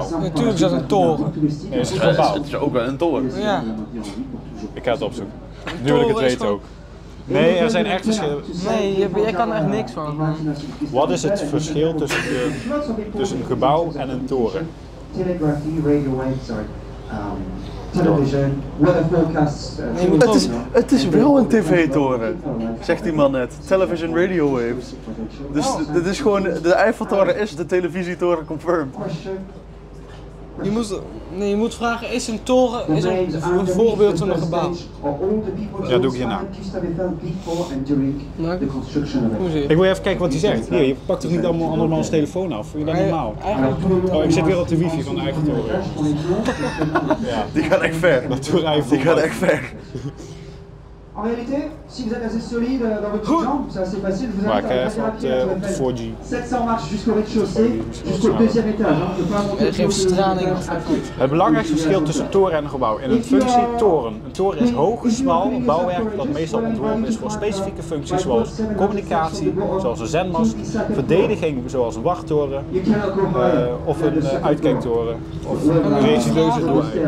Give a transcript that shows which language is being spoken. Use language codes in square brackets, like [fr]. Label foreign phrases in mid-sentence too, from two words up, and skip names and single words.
[nl] Natuurlijk is dat een toren. Nee, het is een gebouw. Het is ook wel een toren. Ja. Ik ga het opzoeken. Nu wil ik het weten ook. Nee, er zijn echt verschillen. Nee, jij kan er echt niks van. Wat is het verschil tussen een gebouw en een toren? [en] Telegraphy, radio waves, sorry. Television, weather forecasts. [nl] Het is wel een tv-toren, zegt die man net. [en] Television radio waves. [nl] Dus dit is gewoon, de Eiffeltoren is de televisietoren confirmed. Je moet vragen, is een toren een voorbeeld van een gebouw? Ja, doe ik hierna. Ik wil even kijken wat hij zegt. Hier, je pakt toch niet allemaal andermans telefoon af? Vind je dat normaal? Oh, ik zit weer op de wifi van de Eiffeltoren. Ja. Die gaat echt ver. Die gaat echt ver. [fr] En réalité, si vous êtes assez solide dans votre jambe, c'est assez facile, vous [nl] Maar [fr] avez [nl] ik ga even op de 4G. [fr] 700 marches jusqu'au rez-de-chaussée, jusqu'au deuxième étage. [nl] Er geeft straling. Het belangrijkste verschil tussen toren en een gebouw. In een functie toren. Een toren is hoog, smal bouwwerk dat meestal ontworpen is voor specifieke functies zoals communicatie, zoals een zendmast, verdediging zoals een wachttoren of een uitkijktoren of een resideuze doelwijk.